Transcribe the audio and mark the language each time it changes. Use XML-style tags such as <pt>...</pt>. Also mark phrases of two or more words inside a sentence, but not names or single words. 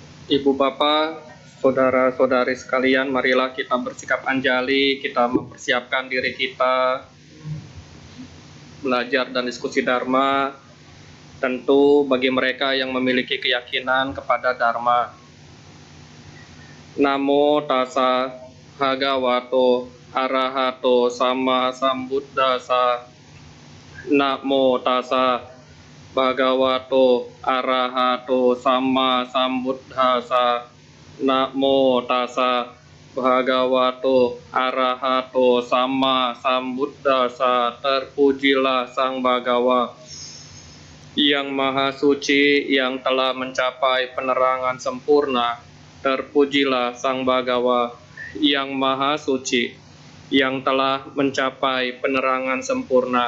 <id>Ibu bapak, saudara-saudari sekalian, marilah kita bersikap anjali, kita mempersiapkan diri kita belajar dan diskusi Dharma. Tentu bagi mereka yang memiliki keyakinan kepada Dharma.</id> <pi>Namo tassa bhagavato arahato sama sambuddhassa. Namo tassa bhagavato arahato sama sambuddhassa. Namo tassa bhagavato arahato sama sambuddhassa.</pi> <id>Terpujilah Sang Bhagawa yang Maha Suci, yang telah mencapai penerangan sempurna. Terpujilah Sang Bhagawa yang Maha Suci, yang telah mencapai penerangan sempurna.</id>